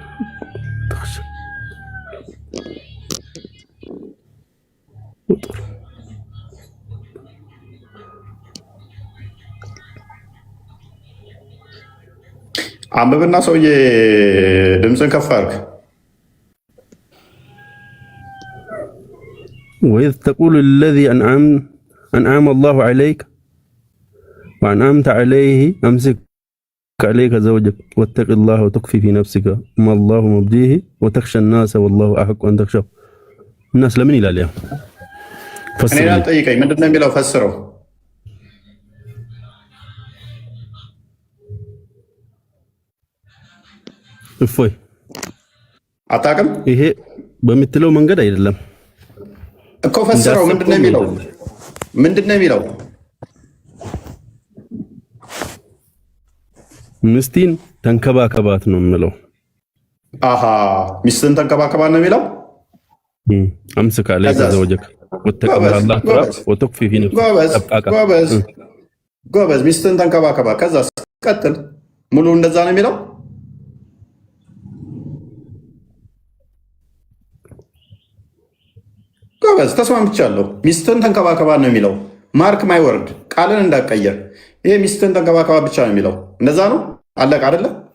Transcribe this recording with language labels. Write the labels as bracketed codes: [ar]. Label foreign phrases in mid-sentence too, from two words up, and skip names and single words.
[am] አንብብና ሰውዬ ድምፅን ከፍ አድርግ። [ar] وإذ تقول الذي أنعم الله عليك وأنعمت عليه أمسك عليك زوجك واتق الله وتخفي في نفسك ما الله مبديه وتخشى الناس والله أحق أن تخشى الناس لمن إلى اليوم [am] እኔ አልጠይቀኝ ምንድን ነው የሚለው ፈስረው እፎይ አታውቅም ይሄ በምትለው መንገድ አይደለም እኮ ፈስረው ምንድን ነው የሚለው ሚስትን ተንከባከባት ነው የሚለው አሃ ሚስትን ተንከባከባት ነው የሚለው [ar] أمسك عليك زوجك واتق الله وتخفي في نفسك [am] ጎበዝ ሚስትን ተንከባከባት ከዛ ቀጥል ሙሉ እንደዛ ነው የሚለው ጎበዝ ተስማምቻለሁ ሚስትን ተንከባከባት ነው የሚለው [en] mark my word [am] ቃልን እንዳቀየር ይሄ ሚስትን ተንከባከባት ብቻ ነው የሚለው እንደዛ ነው አለቀ አይደለ